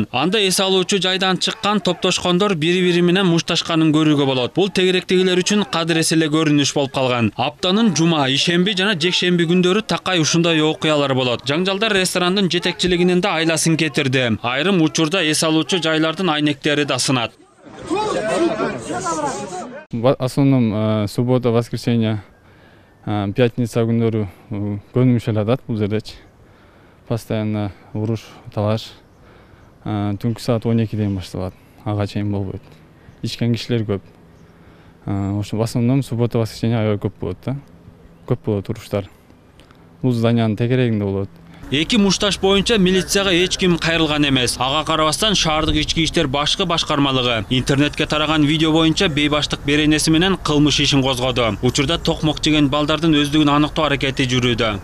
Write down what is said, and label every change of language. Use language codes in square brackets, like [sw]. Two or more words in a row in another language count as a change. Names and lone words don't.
[ky] Анда эс алуучу жайдан чыккан топтошкондор бири-бири менен мушташканын көрүүгө болот. Бул тегеректегилер үчүн кадырес эле көрүнүш болуп калган. Аптанын жума, ишемби жана жекшемби күндөрү такай ушундай окуялар болот. Жаңжалдар ресторандын жетекчилигинин да айласын кетирди. Айрым учурда эс алуучу жайлардын айнектери да сынат. [ru] В основном суббота, воскресенье, пятница [ky] күндөрү көнүмүш эле атат бул жердечи. Постоянно уруш, талаш. түнкү саат 12-ден башталат. Ага чейин болбойт. Ичкен кишилер көп. Ошо [ru] в основном суббота воскресенье [ky] аябай көп болот да. Көп болот туруштар. Бул зданиянын тегерегинде болот. Эки мушташ боюнча милицияга эч ким кайрылган эмес. Ага карабастан шаардык ички иштер башкы башкармалыгы интернетке тараган видео боюнча бейбаштык беренеси менен кылмыш ишин козгоду. Учурда токмок жеген балдардын өздүгүн аныктоо аракети жүрүүдө.